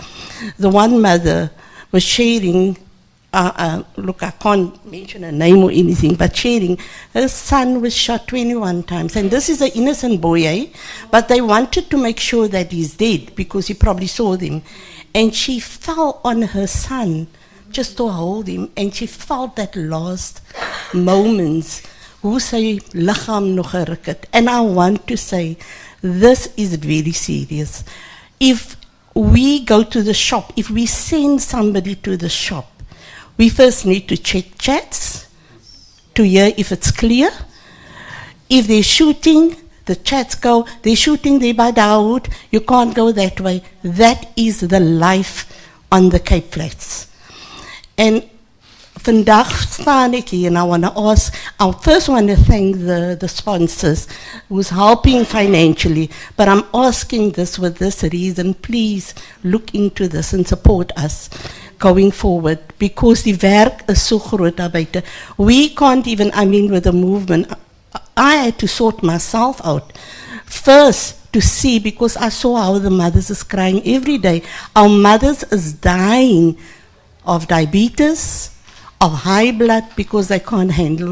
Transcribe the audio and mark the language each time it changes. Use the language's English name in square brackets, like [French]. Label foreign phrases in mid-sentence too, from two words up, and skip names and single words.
[English] The one mother was sharing, look, I can't mention a name or anything, but sharing, her son was shot 21 times, and this is an innocent boy, but they wanted to make sure that he's dead because he probably saw them. And she fell on her son just to hold him, and she felt that last moments, [Afrikaans] hoe sy lichaam nog geruk het. [English] And I want to say, this is very serious. If we go to the shop, if we send somebody to the shop, we first need to check chats to hear if it's clear. If they're shooting, the chats go, they're shooting there by Dawood, you can't go that way. That is the life on the Cape Flats. And [Afrikaans] vandaag staan ek hier [English] and I want to ask, I first want to thank the sponsors who's helping financially, but I'm asking this with this reason, please look into this and support us going forward, because [Afrikaans] die werk is so groot daar buite. [English] We can't even, I mean with the movement, I had to sort myself out first to see, because I saw how the mothers is crying every day. Our mothers is dying of diabetes, of high blood, because they can't handle.